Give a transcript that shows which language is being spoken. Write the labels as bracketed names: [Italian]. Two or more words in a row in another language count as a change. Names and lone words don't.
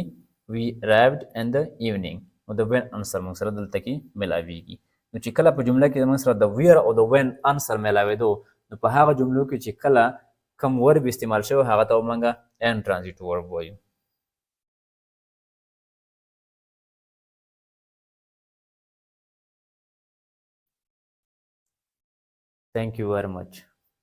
[English] we arrived in the evening [Pashto] نو د [English] when answer [Pashto] موږ سره دلته کې میلاویږي. نو چې کله په جمله کې موږ سره د where او د [English] when answer [Pashto] میلاوېدو نو په هغه جملو کې چې کله کوم ورب استعمال شوی هغه ته موږ [English] intransitive verb [Pashto] وایو. [English] Thank you very much.